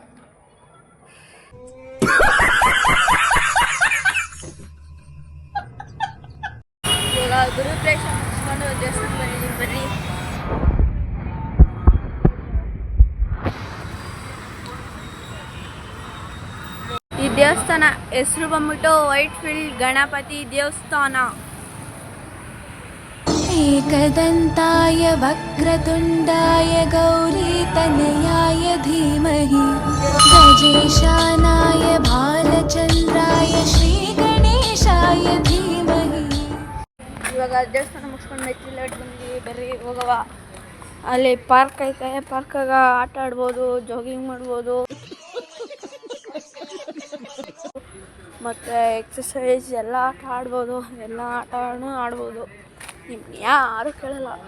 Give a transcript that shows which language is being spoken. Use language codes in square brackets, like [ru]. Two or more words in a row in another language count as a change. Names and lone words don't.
[kn] ಇವಾಗ ಗುರುಪ್ರೇಕ್ಷ ಮುಗಿಸ್ಕೊಂಡು ದೇವಸ್ಥಾನ ಬಂದಿದ್ದೀವಿ ಬರ್ರಿ. ಈ ದೇವಸ್ಥಾನ ಹೆಸರು ಬಂದ್ಬಿಟ್ಟು ವೈಟ್ ಫೀಲ್ಡ್ ಗಣಪತಿ ದೇವಸ್ಥಾನ. [sa] एकदन्ताय वक्रतुण्डाय गौरीतनयाय धीमहि गजेशानाय भालचन्द्राय श्रीगणेशाय धीमहि. [kn] ಇವಾಗ ದೇವಸ್ಥಾನ ಮುಗಿಸ್ಕೊಂಡು ಮೆಟ್ಲಿಟ್ ಬಂದ್ವಿ ಬರ್ರಿ ಹೋಗವ. ಅಲ್ಲಿ ಪಾರ್ಕ್ ಐತೆ, ಪಾರ್ಕಾಗ ಆಟ ಆಡ್ಬೋದು, ಜಾಗಿಂಗ್ ಮಾಡ್ಬೋದು, ಮತ್ತು ಎಕ್ಸಸೈಸ್ ಎಲ್ಲ ಆಟ ಆಡ್ಬೋದು. ಎಲ್ಲ ಆಟನೂ ಆಡ್ಬೋದು, ನಿಮ್ಗೆ ಯಾರು ಕೇಳಲ್ಲ.